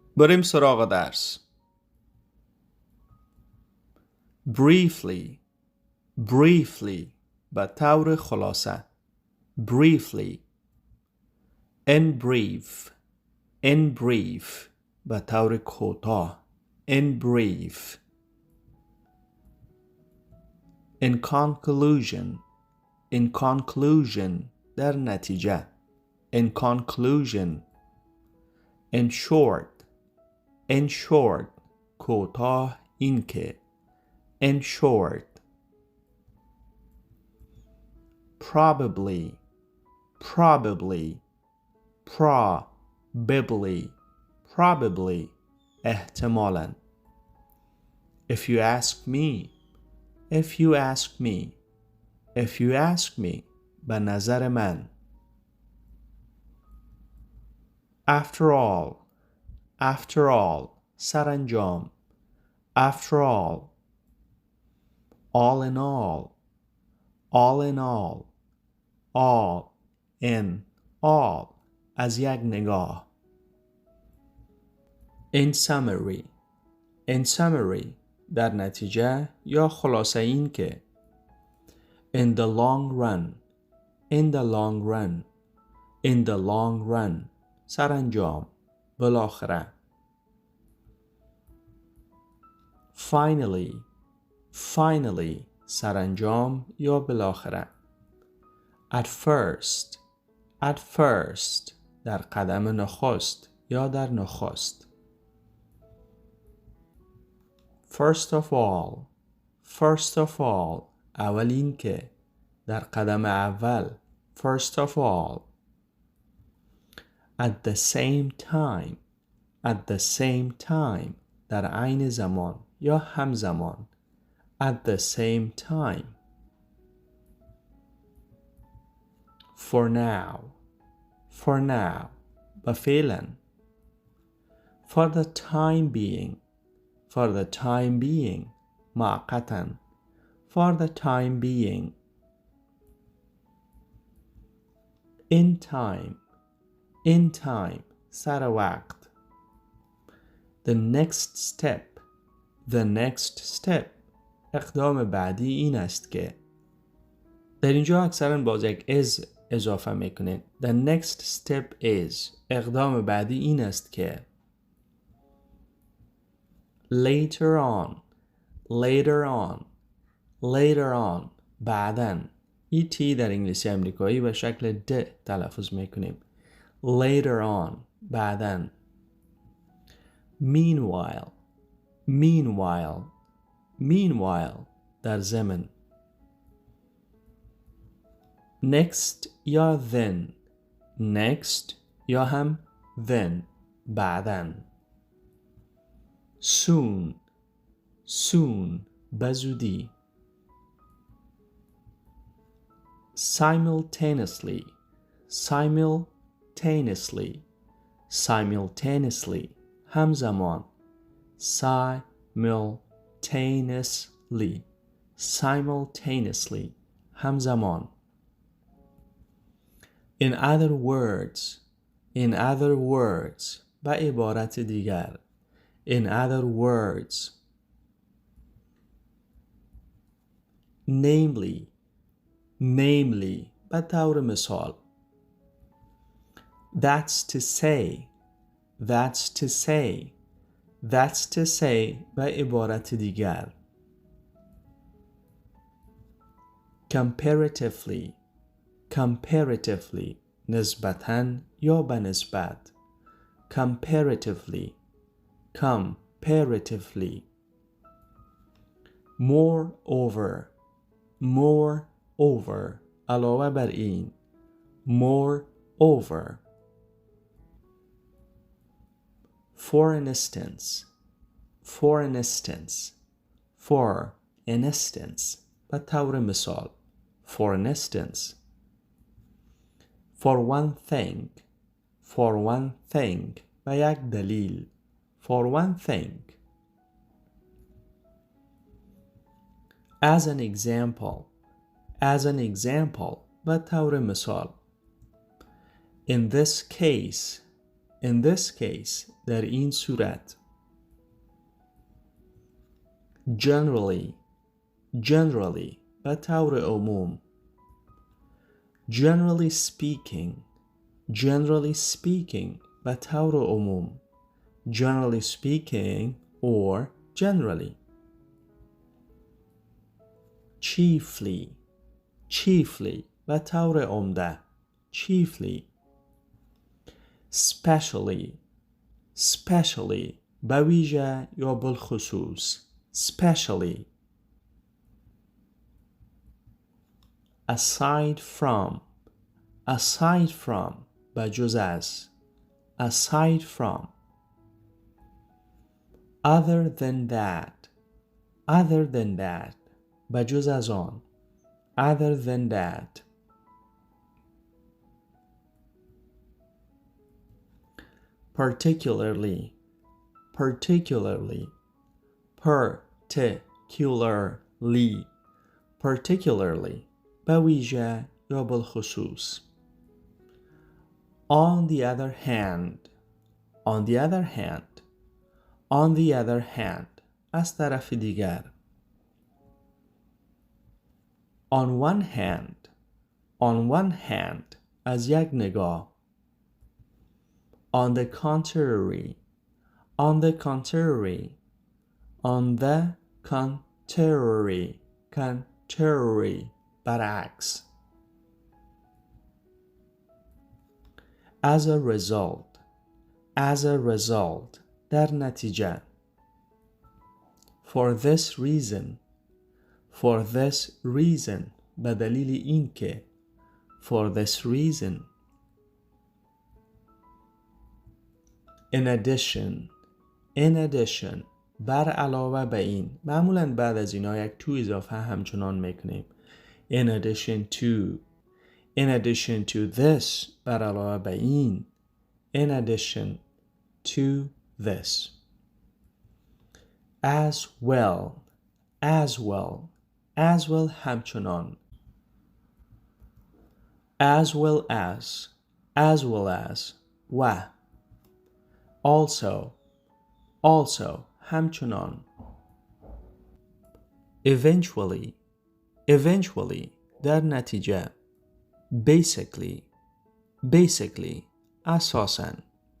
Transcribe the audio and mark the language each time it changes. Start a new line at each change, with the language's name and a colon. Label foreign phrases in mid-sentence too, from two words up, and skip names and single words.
Persian: بریم سراغ درس. briefly به طور خلاصه.
English: briefly. in brief
Persian: به طور کوتاه.
English: in brief. in conclusion
Persian: در نتیجه.
English: in conclusion. in short
Persian: کوتاه این که.
English: in short. probably احتمالاً. if you ask me
Persian: به نظر من.
English: after all سرانجام. after all in all
Persian: از یک نگاه.
English: in summary
Persian: در نتیجه یا خلاصه این که.
English: in the long run
Persian: سرانجام، بالاخره. finally سرانجام یا بالاخره.
English: at first
Persian: در قدم نخست یا در نخست.
English: first of all
Persian: اولین که، در قدم اول.
English: first of all. at the same time
Persian: در عین زمان یا همزمان.
English: at the same time. for now
Persian: و فعلا.
English: for the time being معقتا. for the time being. in time
Persian: سر وقت.
English: the next step
Persian: اقدام بعدی این است که. در اینجا اکثرا باز یک is اضافه میکنه.
English: the next step is
Persian: اقدام بعدی این است که.
English: later on بعدن.
Persian: et در انگلیسی امریکایی به شکل د تلفظ میکنیم.
English: later on
Persian: بعدن. meanwhile در ضمن.
English: next یا then.
Persian: next یا هم then بعدن. soon بزودی. simultaneously همزمان. simultaneously همزمان.
English: in other words
Persian: به عبارت دیگر.
English: in other words. namely
Persian: به طور مثال.
English: that's to say
Persian: به عبارت دیگر. comparatively نسبتاً یا به نسبت.
English: comparatively. moreover
Persian: علاوه بر این.
English: moreover. for instance
Persian: به طور مثال.
English: for instance. for one thing
Persian: به یک دلیل.
English: for one thing. as an example
Persian: به طور مثال.
English: in this case in this case
Persian: در این صورت.
English: generally generally
Persian: به طور عموم.
English: generally speaking generally speaking
Persian: به طور عموم.
English: generally speaking or generally. chiefly chiefly
Persian: به طور عمده.
English: chiefly. specially specially
Persian: به ویژه یا بالخصوص.
English: specially. aside from
Persian: به جز از.
English: aside from. other than that
Persian: به جز از آن.
English: other than that. particularly particularly
Persian: به ویژه یا بالخصوص.
English: on the other hand
Persian: از طرف دیگر.
English: on one hand
Persian: از یک نگاه.
English: on the contrary برعکس. as a result
Persian: در نتیجه.
English: for this reason
Persian: به دلیل این که.
English: for this reason. in addition
Persian: بر علاوه به این. معمولاً بعد از اینا یک تو اضافه همچنان میکنیم.
English: in addition to this
Persian: بر علاوه به این.
English: in addition to this. as well همچنان. as well as و. also همچنان.
Persian: eventually در نتیجه. basically اساساً.